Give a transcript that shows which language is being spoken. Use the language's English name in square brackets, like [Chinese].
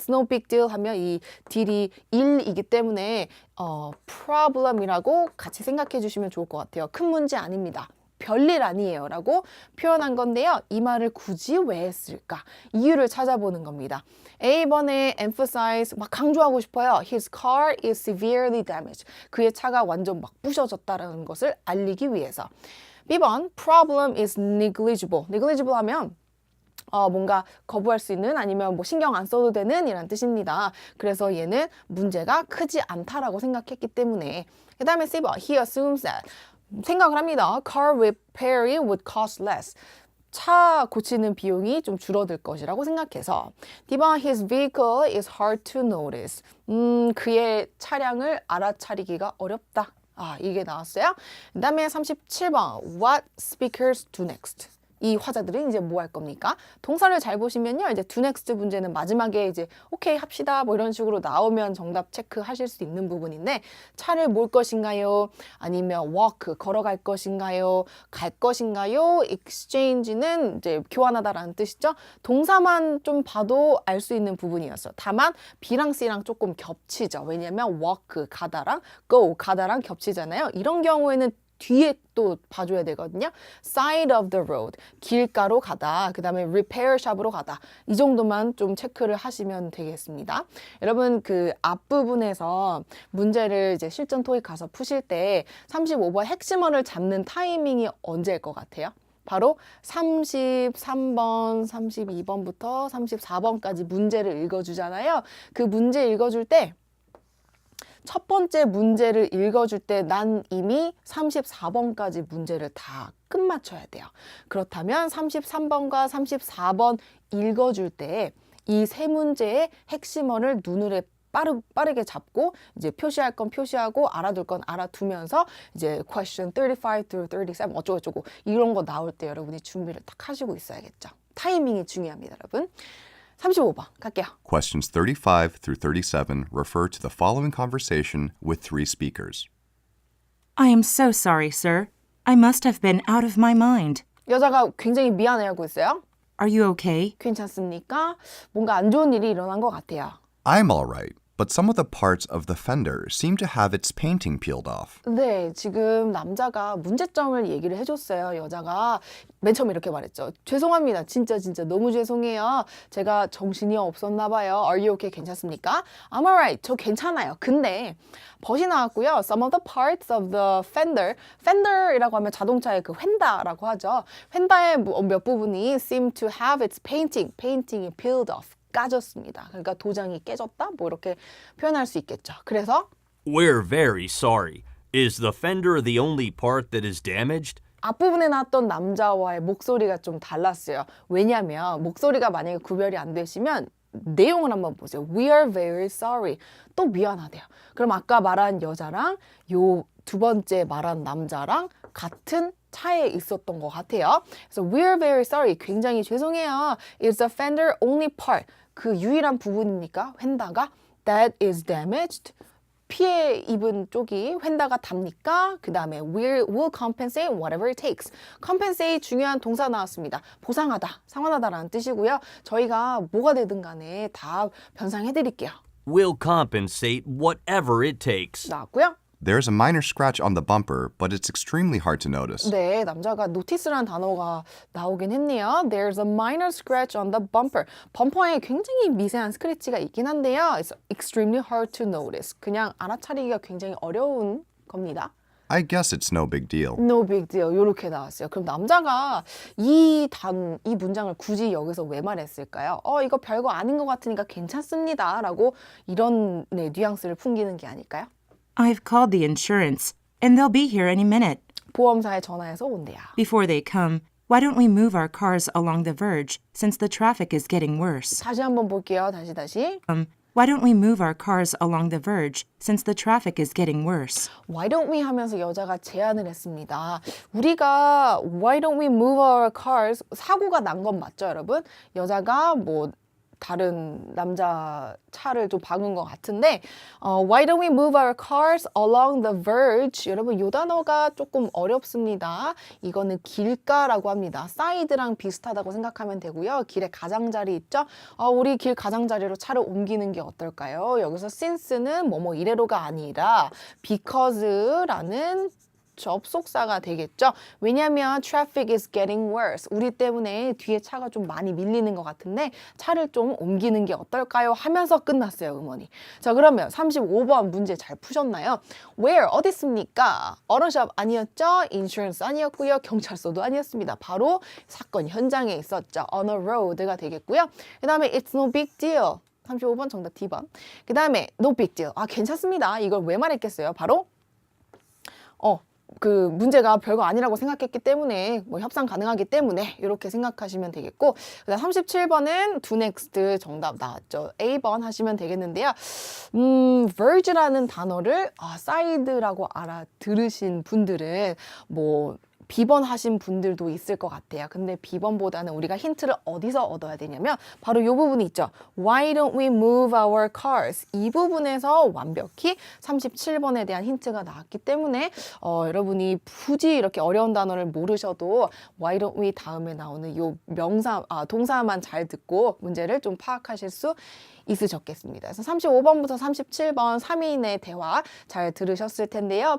[English] It's no big deal [Korean] 하면 이 딜이 1이기 때문에 problem이라고 같이 생각해 주시면 좋을 것 같아요. 큰 문제 아닙니다. 별일 아니에요 라고 표현한 건데요. 이 말을 굳이 왜 했을까? 이유를 찾아보는 겁니다. A번에 emphasize, 막 강조하고 싶어요. [English] His car is severely damaged. [Korean] 그의 차가 완전 막 부셔졌다는 것을 알리기 위해서. [English] B번 problem is negligible. [Korean] negligible 하면 뭔가 거부할 수 있는 아니면 뭐 신경 안 써도 되는 이란 뜻입니다. 그래서 얘는 문제가 크지 않다라고 생각했기 때문에 그 다음에 C번 [English] he assumes that [Korean] 생각을 합니다. [English] Car repairing would cost less. [Korean] 차 고치는 비용이 좀 줄어들 것이라고 생각해서 D번 [English] his vehicle is hard to notice. [Korean] 그의 차량을 알아차리기가 어렵다. 이게 나왔어요. 그 다음에 [English] 37번 What speakers do next? [Korean] 이 화자들은 이제 뭐 할 겁니까? 동사를 잘 보시면요. 이제 do next 문제는 마지막에 이제 오케이 합시다 뭐 이런 식으로 나오면 정답 체크하실 수 있는 부분인데 차를 몰 것인가요? 아니면 walk 걸어갈 것인가요? 갈 것인가요? exchange는 이제 교환하다라는 뜻이죠. 동사만 좀 봐도 알 수 있는 부분이었어요. 다만 B랑 C랑 조금 겹치죠. 왜냐면 walk 가다랑 go 가다랑 겹치잖아요. 이런 경우에는 뒤에 또 봐줘야 되거든요. [English] Side of the road, [Korean] 길가로 가다. 그 다음에 repair shop으로 가다. 이 정도만 좀 체크를 하시면 되겠습니다. 여러분 그 앞부분에서 문제를 이제 실전 토익 가서 푸실 때 35번 핵심어를 잡는 타이밍이 언제일 것 같아요? 바로 33번, 32번부터 34번까지 문제를 읽어주잖아요. 그 문제 읽어줄 때 첫 번째 문제를 읽어줄 때 난 이미 34번까지 문제를 다 끝마쳐야 돼요. 그렇다면 33번과 34번 읽어줄 때 이 세 문제의 핵심어를 눈으로 빠르게 잡고 이제 표시할 건 표시하고 알아둘 건 알아두면서 이제 [English] question 35 through 37 [Korean] 어쩌고저쩌고 이런 거 나올 때 여러분이 준비를 딱 하시고 있어야겠죠. 타이밍이 중요합니다, 여러분. 35번 갈게요. [English] Questions 35 through 37 refer to the following conversation with 3 speakers. I am so sorry, sir. I must have been out of my mind. [Korean] 여자가 굉장히 미안해하고 있어요. [English] Are you okay? [Korean] 괜찮습니까? 뭔가 안 좋은 일이 일어난 것 같아요. [English] I'm all right, but some of the parts of the fender seem to have its painting peeled off. [Korean] 네, 지금 남자가 문제점을 얘기를 해줬어요. 여자가 맨 처음에 이렇게 말했죠. 죄송합니다. 진짜 너무 죄송해요. 제가 정신이 없었나 봐요. [English] Are you okay? [Korean] 괜찮습니까? [English] I'm alright. [Korean] 저 괜찮아요. 근데 벗이 나왔고요. [English] Some of the parts of the fender. [Korean] fender이라고 하면 자동차의 그 휀다라고 하죠. 휀다의 몇 부분이 [English] seem to have its painting이 peeled off. [Korean] 까졌습니다. 그러니까 도장이 깨졌다? 뭐 이렇게 표현할 수 있겠죠. 그래서 [English] We're very sorry. Is the fender the only part that is damaged? [Korean] 앞부분에 나왔던 남자와의 목소리가 좀 달랐어요. 왜냐하면 목소리가 만약에 구별이 안 되시면 내용을 한번 보세요. [English] We are very sorry. [Korean] 또 미안하대요. 그럼 아까 말한 여자랑 요 두 번째 말한 남자랑 같은 차에 있었던 것 같아요. [English] 그래서 we are very sorry. [Korean] 굉장히 죄송해요. [English] It's the fender only part. [Korean] 그 유일한 부분입니까? [English] 휀다가 that is damaged. [Korean] 피해 입은 쪽이 휀다가 답니까? 그 다음에 [English] will compensate whatever it takes. [Korean] compensate 중요한 동사 나왔습니다. 보상하다, 상환하다라는 뜻이고요. 저희가 뭐가 되든 간에 다 변상해 드릴게요. [English] Will compensate whatever it takes. [Korean] 나왔고요. [English] There's a minor scratch on the bumper, but it's extremely hard to notice. [Korean] 네, 남자가 notice라는 단어가 나오긴 했네요. There's a minor scratch on the bumper. 범퍼에 굉장히 미세한 스크래치가 있긴 한데요. It's extremely hard to notice. 그냥 알아차리기가 굉장히 어려운 겁니다. I guess it's no big deal. [English] No big deal. [Korean] 이렇게 나왔어요. 그럼 남자가 이 문장을 굳이 여기서 왜 말했을까요? 이거 별거 아닌 것 같으니까 괜찮습니다. 라고 이런 뉘앙스를 풍기는 게 아닐까요? [English] I've called the insurance, and they'll be here any minute. [Korean] 보험사에 전화해서 온대요. [English] Before they come, why don't we move our cars along the verge since the traffic is getting worse? [Korean] 다시 한번 볼게요. 다시. [English] Why don't we move our cars along the verge since the traffic is getting worse? [Korean] Why don't we 하면서 여자가 제안을 했습니다. 우리가 [English] why don't we move our cars [Korean] 사고가 난 건 맞죠, 여러분? 여자가 뭐 다른 남자 차를 좀 박은 것 같은데 [English] Why don't we move our cars along the verge? [Korean] 여러분 이 단어가 조금 어렵습니다. 이거는 길가라고 합니다. 사이드랑 비슷하다고 생각하면 되고요. 길에 가장자리 있죠? 우리 길 가장자리로 차를 옮기는 게 어떨까요? 여기서 since는 뭐뭐 이래로가 아니라 because라는 접속사가 되겠죠. [English] 왜냐하면 traffic is getting worse. [Korean] 우리 때문에 뒤에 차가 좀 많이 밀리는 것 같은데 차를 좀 옮기는 게 어떨까요? 하면서 끝났어요, 음원이. 자, 그러면 35번 문제 잘 푸셨나요? Where? 어디 있습니까? 어른샵 아니었죠? 인슈런스 아니었고요. 경찰서도 아니었습니다. 바로 사건 현장에 있었죠. [English] On a road가 되겠고요. [Korean] 그 다음에 [English] it's no big deal. [Korean] 35번 정답 D번. 그 다음에 no big deal. 이괜찮습니다. 이걸 왜 말했겠어요? 바로 그 문제가 별거 아니라고 생각했기 때문에 뭐 협상 가능하기 때문에 이렇게 생각하시면 되겠고 그다음 37번은 do next 정답 나왔죠. A번 하시면 되겠는데요. verge라는 단어를 side라고 알아들으신 분들은 뭐 B번 하신 분들도 있을 것 같아요. 근데 B번보다는 우리가 힌트를 어디서 얻어야 되냐면 바로 이 부분이 있죠. [English] Why don't we move our cars? [Korean] 이 부분에서 완벽히 37번에 대한 힌트가 나왔기 때문에 여러분이 굳이 이렇게 어려운 단어를 모르셔도 Why don't we 다음에 나오는 이 동사만 잘 듣고 문제를 좀 파악하실 수 있으셨겠습니다. 그래서 35번부터 37번 3인의 대화 잘 들으셨을 텐데요.